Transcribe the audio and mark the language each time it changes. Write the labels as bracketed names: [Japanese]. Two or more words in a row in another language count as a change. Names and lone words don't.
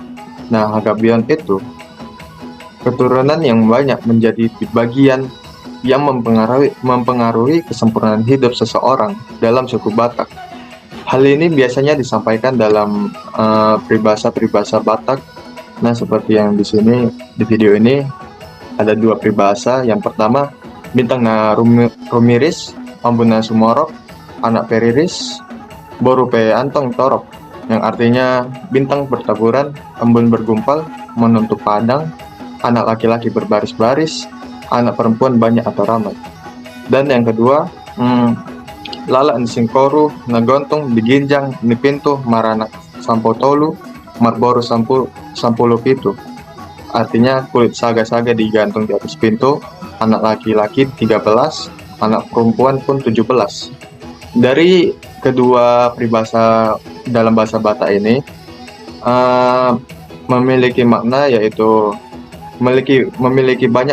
[Indonesian] Nah, Hagabeon itu keturunan yang banyak menjadi bagian yang mempengaruhi kesempurnaan hidup seseorang dalam suku Batak. Hal ini biasanya disampaikan dalam peribahasa-peribahasa Batak. Nah, seperti yang di sini di video ini ada 2 peribahasa. Yang pertama, [Batak Toba] bintang na rumiris, ambuna sumorok, anak periris, borupe antong torok, [Indonesian] yang artinya bintang bertaburan, embun bergumpal, menutup padang, anak laki-laki berbaris-baris, anak perempuan banyak atau ramai. Dan yang kedua, [Batak Toba] lala singkoru nagontong diginjang ni pintu marana sampotolu marboru sampulu pitu. [Indonesian] Artinya kulit saga-saga digantung di atas pintu, anak laki-laki 13, anak perempuan pun 17. Dari kedua peribahasa dalam bahasa Batak ini memiliki makna, yaitu memiliki banyak